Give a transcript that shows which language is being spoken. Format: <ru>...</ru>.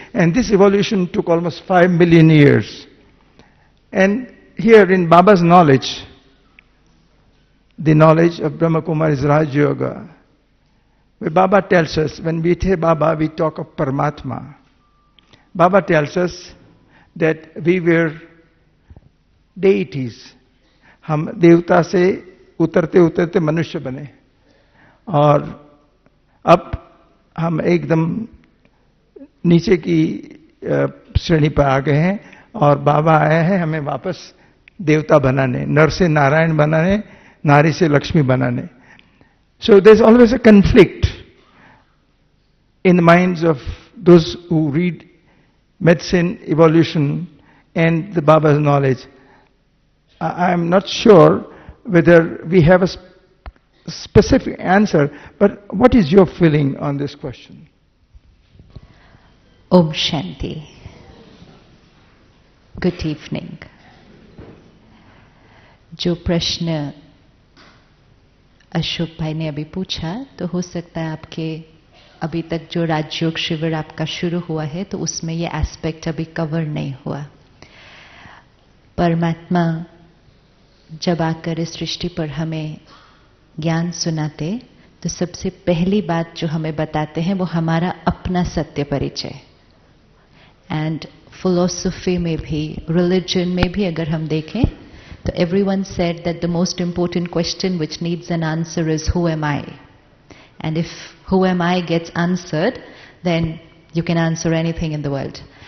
<en>And this evolution took almost 5 million years. And here in Baba's knowledge, the knowledge of Brahma Kumari's Raj Yoga, where Baba tells us, when we say Baba, we talk of Paramatma. Baba tells us that we were deities.</en> <hi>हम देवता से उतरते उतरते मनुष्य बने, और अब हम एकदम नीचे की श्रेणी पर आ गए हैं, और बाबा आए हैं हमें वापस देवता बनाने, नर से नारायण बनाने, नारी से लक्ष्मी बनाने.</hi> <en>So there's always a conflict in the minds of those who read medicine, evolution, and the Baba's knowledge. I'm not sure whether we have a specific answer, but what is your feeling on this question? Om Shanti. Good evening.</en> <hi>जो प्रश्न अशोक भाई ने अभी पूछा, तो हो सकता है आपके अभी तक जो राजयोग शिविर आपका शुरू हुआ है तो उसमें ये एस्पेक्ट अभी कवर नहीं हुआ. परमात्मा जब आकर इस सृष्टि पर हमें ज्ञान सुनाते, तो सबसे पहली बात जो हमें बताते हैं वो हमारा अपना सत्य परिचय.</hi> <en>and</en> <hi>फिलॉसफी में भी, रिलीजन में भी अगर हम देखें तो</hi> <en>everyone said that the most important question which needs an answer is who am I? And if who am I gets answered, then you can answer anything in the world.</en>